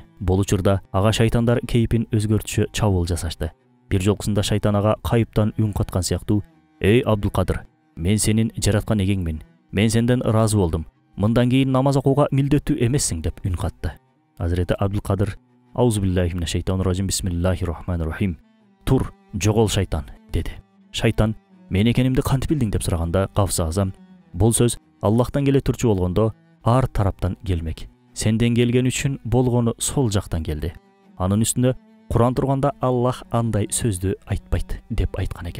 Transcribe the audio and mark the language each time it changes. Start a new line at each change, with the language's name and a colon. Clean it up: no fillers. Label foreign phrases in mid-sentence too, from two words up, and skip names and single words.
Kyrgyz: Бул учурда ага шайтандар кейпин өзгөртүшү чабуул жасашты. Бир жолкусунда шайтан ага кайыптан үн каткан сыяктуу: "Эй Абдулкадыр, мен сенин жараткан эгеңмин. Мен сенден ыраазы болдум. Мындан кийин намаз окууга милдеттүү эмессиң" деп үн катты. Азирети Абдулкадыр:
Arabic: "أعوذ بالله من الشيطان الرجيم، بسم الله الرحمن الرحيم.
Kyrgyz: Тур, жогол шайтан", деди. Шайтан: "Мен экенимди кантип билдиң?" деп сураганда Гавс Азам: "Бул сөз Аллахтан келе турчу болгондо, ар тараптан келмек. Сенден келген үчүн болгону сол жактан келди. Анын үстүнө Куран турганда Аллах андай сөздү айтпайт" деп айткан экен.